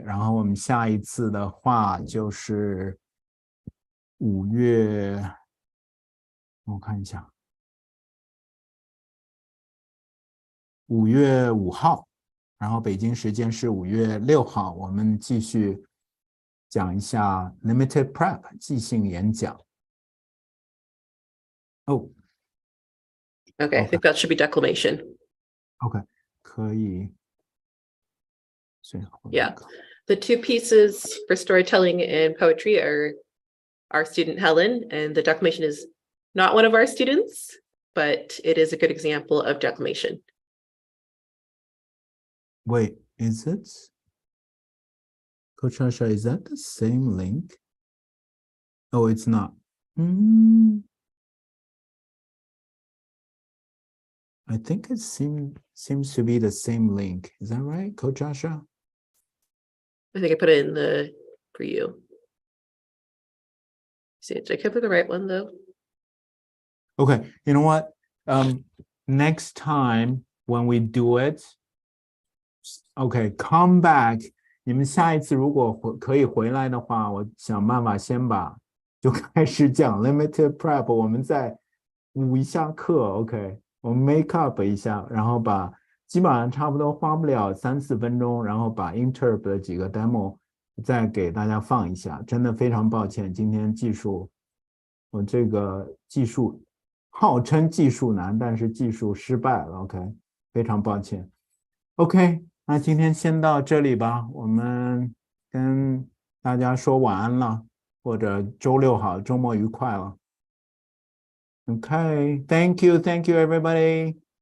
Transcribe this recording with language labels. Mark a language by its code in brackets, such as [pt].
[zh] 然后我们下一次的话就是5月，我看一下，5月5号，然后北京时间是5月6号，我们继续讲一下 Limited Prep 即兴演讲。 Oh, [en] Okay, I think that should be declamation. [zh] OK, 可以。 [en] Yeah, the 2 pieces for storytelling and poetry are our student Helen, and the declamation is not one of our students, but it is a good example of declamation. Wait, is it? Coach Asha, is that the same link? Oh, it's not. I think it seems to be the same link. Is that right, Coach Asha? I think I put it in the for you. See, did I put the right one though? Okay, you know what? Next time when we do it, okay, come back. [zh] 你们下一次如果可以回来的话，我想办法先就开始讲 limited prep， 我们再补一下课 ，OK， 我们 [en] make up [zh] 一下，然后基本上差不多花不了3-4分钟，然后把 interp 的几个 demo 再给大家放一下。真的非常抱歉，今天我这个技术号称技术难，但是技术失败了 ，OK， 非常抱歉 ，OK。那今天先到这里吧，我们跟大家说晚安了，或者周六好，周末愉快了。 [en] Okay, thank you, everybody.